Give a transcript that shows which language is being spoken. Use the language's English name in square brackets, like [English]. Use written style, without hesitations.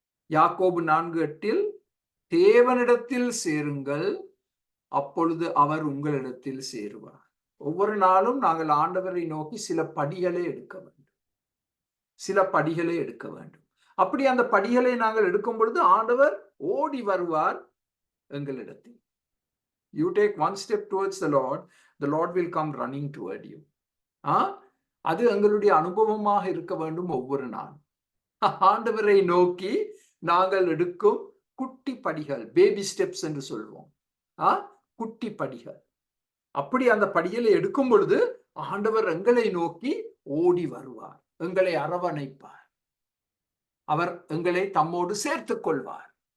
[Tamil] யாக்கோபு 4:8 தேவனிடத்தில் சேருங்கள், அப்பொழுது அவர் உங்களிடத்தில் சேருவார். ஒவ்வொரு நாளும் நாங்கள் ஆண்டவரை நோக்கி சில படிகளை எடுக்க வேண்டும், சில படிகளை எடுக்க வேண்டும். அப்படி அந்த படிகளை நாங்கள் எடுக்கும் பொழுது ஆண்டவர் ஓடி வருவார் எங்களிடத்தில். [English] You take one step towards the Lord will come running toward you. [Tamil] அது எங்களுடைய அனுபவமாக இருக்க வேண்டும். ஒவ்வொரு நாள் ஆண்டவரை நோக்கி நாங்கள் எடுக்கும் குட்டி படிகள், பேபி ஸ்டெப்ஸ் என்று சொல்வோம். குட்டி படிகள். அப்படி அந்த படிகளை எடுக்கும் பொழுது ஆண்டவர் எங்களை நோக்கி ஓடி வருவார், எங்களை அரவணைப்பார், அவர் எங்களை தம்மோடு சேர்த்துக் கொள்வார்.